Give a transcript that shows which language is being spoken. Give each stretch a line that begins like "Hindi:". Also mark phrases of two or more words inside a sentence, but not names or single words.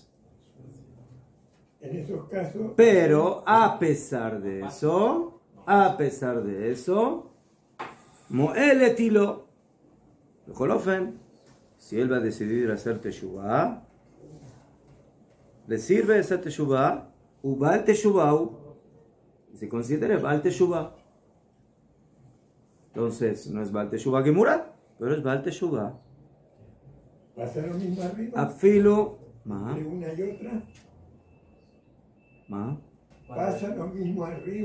Spanish: En esos casos, pero a pesar de eso, Mo'eletilo, si él va a decidir hacer teshuvah, le sirve esa teshuvah,
Hebrew: ובעל תשובה,
Spanish: y se considera
Hebrew: בעל תשובה.
Spanish: Entonces, no es
Hebrew: בעל תשובה גמורה,
Spanish: pero es
Hebrew: בעל תשובה.
Spanish: pasa lo mismo arriba. Afilo, Entre una y otra. ma. Pasa lo mismo arriba.